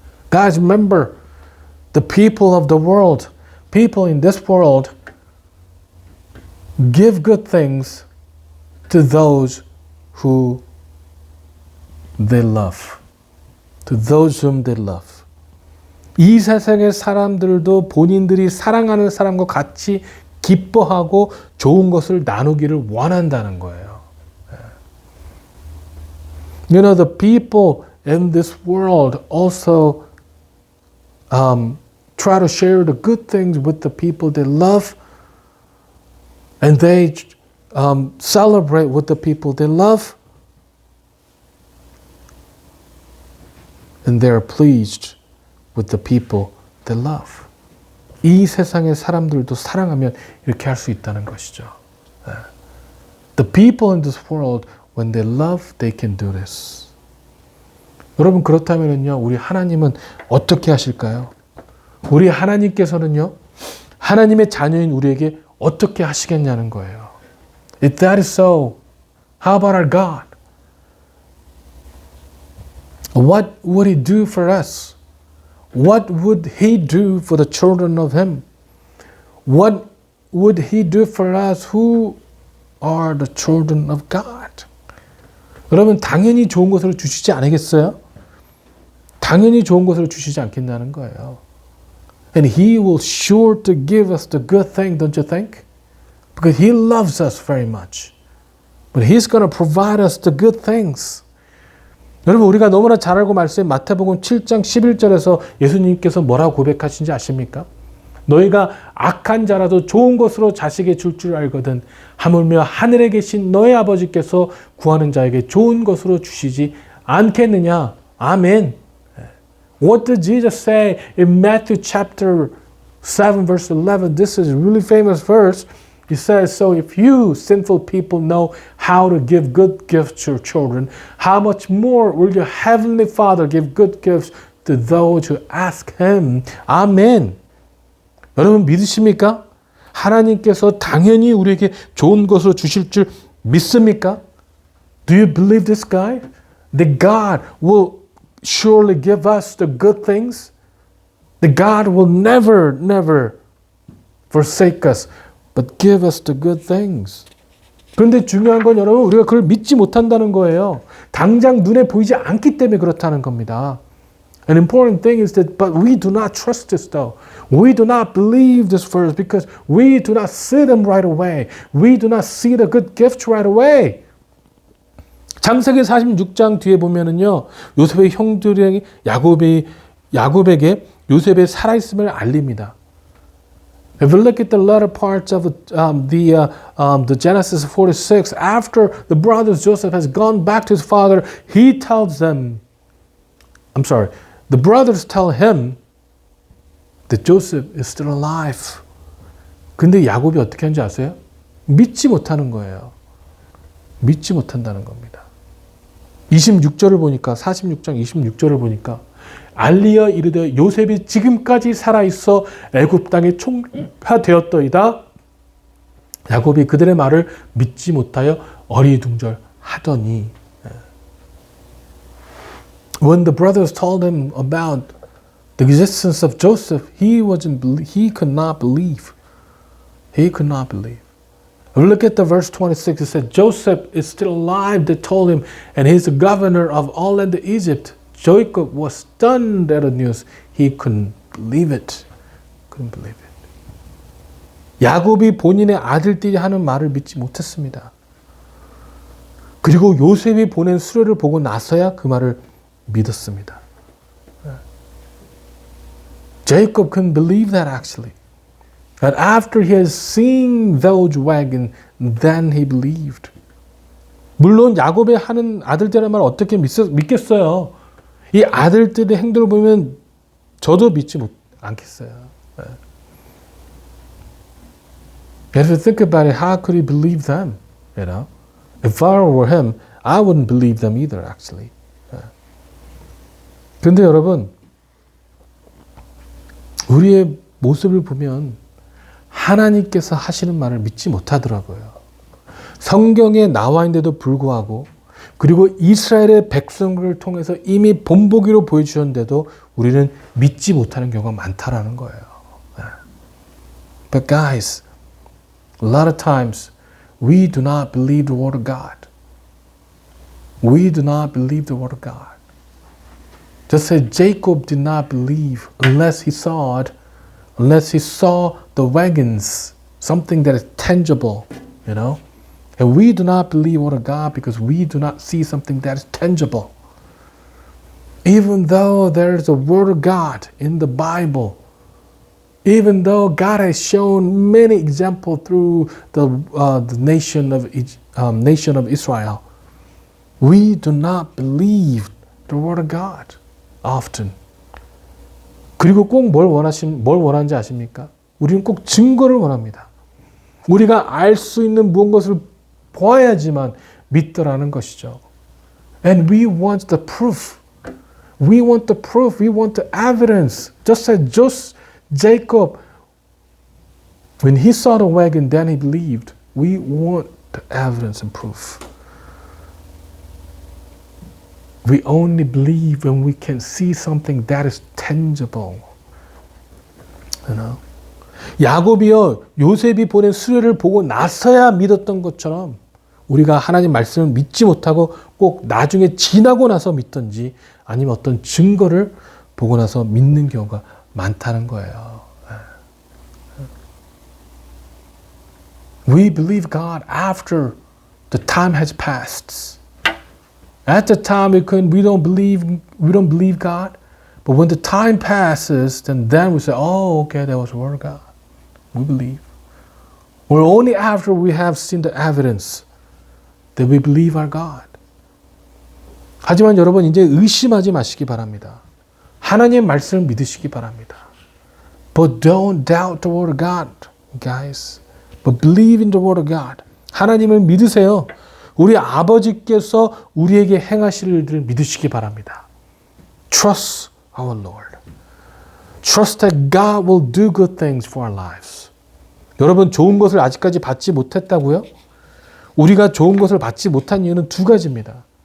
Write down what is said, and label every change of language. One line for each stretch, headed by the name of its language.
English: Guys, remember, the people of the world, people in this world, give good things to those who they love. To those whom they love.
Korean: 이 세상의 사람들도 본인들이 사랑하는 사람과 같이 기뻐하고 좋은 것을 나누기를 원한다는 거예요.
English: The people in this world also try to share the good things with the people they love, and they celebrate with the people they love, and they are pleased with the people they love.
Korean: 이 세상의 사람들도 사랑하면 이렇게 할 수 있다는 것이죠.
English: The people in this world, when they love, they can do this.
Korean: 여러분, 그렇다면요, 우리 하나님은 어떻게 하실까요? 우리 하나님께서는요, 하나님의 자녀인 우리에게 어떻게 하시겠냐는 거예요.
English: If that is so, how about our God? What would He do for us? What would He do for the children of Him? What would He do for us who are the children of God?
Korean: 여러분, 당연히 좋은 것을 주시지 않겠어요? 당연히 좋은 것을 주시지 않겠냐는 거예요.
English: And He will sure to give us the good thing, don't you think? Because He loves us very much. But He's going to provide us the good things.
Korean: 여러분, 우리가 너무나 잘 알고 말씀인 마태복음 7장 11절에서 예수님께서 뭐라고 고백하신지 아십니까? 너희가 악한 자라도 좋은 것으로 자식에게 줄 알거든 하물며 하늘에 계신 너희 아버지께서 구하는 자에게 좋은 것으로 주시지 않겠느냐. 아멘.
English: What did Jesus say in Matthew chapter 7 verse 11? This is a really famous verse. He says, so if you sinful people know how to give good gifts to your children, how much more will your heavenly Father give good gifts to those who ask Him? Amen.
Korean: 여러분 믿으십니까? 하나님께서 당연히 우리에게 좋은 것을 주실 줄 믿습니까?
English: Do you believe this guy? That God will surely give us the good things? That God will never forsake us, but give us the good things.
Korean: 그런데 중요한 건 여러분 우리가 그걸 믿지 못한다는 거예요. 당장 눈에 보이지 않기 때문에 그렇다는 겁니다.
English: An important thing is that, but we do not trust this though. We do not believe this verse because we do not see them right away. We do not see the good gift right away.
Korean: 창세기 46장 뒤에 보면은요, 요셉의 형들이 야곱에게 요셉의 살아있음을 알립니다.
English: If you look at the latter parts of the Genesis 46, after the brothers Joseph has gone back to his father, he tells them, the brothers tell him that Joseph is still alive.
Korean: 근데 야곱이 어떻게 하는지 아세요? 믿지 못하는 거예요. 믿지 못한다는 겁니다. 26절을 보니까 46장 26절을 보니까 알리어 이르되 요셉이 지금까지 살아있어 애굽 땅에 총하되었더이다. 야곱이 그들의 말을 믿지 못하여 어리둥절하더니
English: When the brothers told him about the existence of Joseph, he could not believe. He could not believe. Look at the verse 26. It said, Joseph is still alive, they told him, and he's the governor of all land of Egypt. Jacob was stunned at the news. He couldn't believe it. Couldn't believe it.
Korean: 야곱이 본인의 아들들이 하는 말을 믿지 못했습니다. 그리고 요셉이 보낸 수레를 보고 나서야 그 말을 믿었습니다.
English: Jacob couldn't believe that actually. And after he has seen those wagons, then he believed.
Korean: 물론 야곱의 하는 아들들의 말 어떻게 믿겠어요? 이 아들들의 행동을 보면 저도 믿지 않겠어요.
English: If you think about it, how could he believe them? You know, if I were him, I wouldn't believe them either. Actually.
Korean: 그런데 여러분, 우리의 모습을 보면 하나님께서 하시는 말을 믿지 못하더라고요. 성경에 나와 있는데도 불구하고 그리고 이스라엘의 백성을 통해서 이미 본보기로 보여주셨는데도 우리는 믿지 못하는 경우가 많다라는 거예요.
English: But guys, a lot of times we do not believe the word of God. We do not believe the word of God. Just as Jacob did not believe unless he saw it, unless he saw the wagons, something that is tangible, you know. And we do not believe the word of God because we do not see something that is tangible. Even though there is a word of God in the Bible, even though God has shown many examples through the nation of Israel, we do not believe the word of God often.
Korean: 그리고 꼭 뭘 원하는지 아십니까? 우리는 꼭 증거를 원합니다. 우리가 알 수 있는 무엇을 보아야지만 믿더라는 것이죠.
English: And we want the proof. We want the proof. We want the evidence. Just as Jacob, when he saw the wagon, then he believed. We want the evidence and proof. We only believe when we can see something that is tangible. You know?
Korean: 야곱이요, 요셉이 보낸 수레를 보고 나서야 믿었던 것처럼 우리가 하나님 말씀을 믿지 못하고 꼭 나중에 지나고 나서 믿든지 아니면 어떤 증거를 보고 나서 믿는 경우가 많다는 거예요.
English: We believe God after the time has passed. At the time we don't believe God. But when the time passes, then we say, oh, okay, that was the word of God. We believe. Or only after we have seen the evidence that we believe our God.
Korean: 하지만 여러분 이제 의심하지 마시기 바랍니다. 하나님의 말씀을 믿으시기 바랍니다.
English: But don't doubt the word of God, guys. But believe in the word of God.
Korean: 하나님을 믿으세요. 우리 아버지께서 우리에게 행하실 일들을 믿으시기 바랍니다.
English: Trust our Lord. Trust that God will do good things for our lives.
Korean: 여러분 좋은 것을 아직까지 받지 못했다고요? 우리가 좋은 것을 받지 못한 이유는 두 가지입니다.